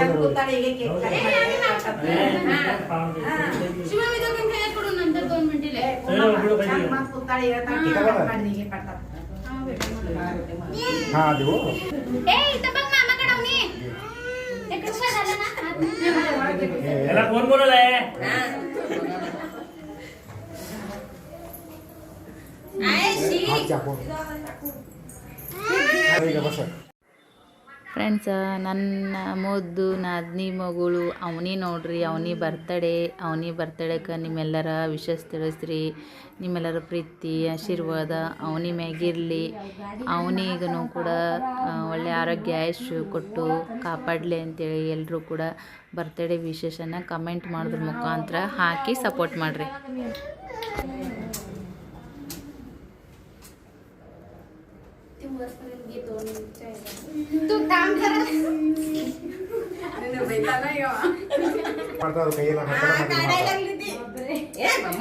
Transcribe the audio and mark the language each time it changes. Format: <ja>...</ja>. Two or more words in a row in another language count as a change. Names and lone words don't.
<mr>शिवा मी दोन मिनिटं कडून नंतर 2 मिनिटे हा देऊ ए इथं बघ मामाकडे आउनी ते कसं झालं ना याला कोण बोलवलंय</mr> <kn>ಫ್ರೆಂಡ್ಸ ನನ್ನ ಮುದ್ದು ನಾದ್ನಿ ಮಗಳು ಅವನಿ ನೋಡ್ರಿ ಅವನಿ ಬರ್ತಡೇಕ್ಕೆ ನಿಮ್ಮೆಲ್ಲರ ವಿಶಸ್ ತಿಳಿಸ್ರಿ ನಿಮ್ಮೆಲ್ಲರ ಪ್ರೀತಿ ಆಶೀರ್ವಾದ ಅವನಿ ಮ್ಯಾಗಿರಲಿ ಅವನಿಗೂ ಕೂಡ ಒಳ್ಳೆ ಆರೋಗ್ಯ ಆಯುಷ್ ಕೊಟ್ಟು ಕಾಪಾಡಲಿ ಅಂತೇಳಿ ಎಲ್ಲರೂ ಕೂಡ ಬರ್ತಡೇ ವಿಶೇಷನ ಕಮೆಂಟ್ ಮಾಡೋದ್ರ ಮುಖಾಂತರ ಹಾಕಿ ಸಪೋರ್ಟ್ ಮಾಡಿರಿ.</kn> <mr>तू काम कर काढायला लागली ती ए मम्मा</mr>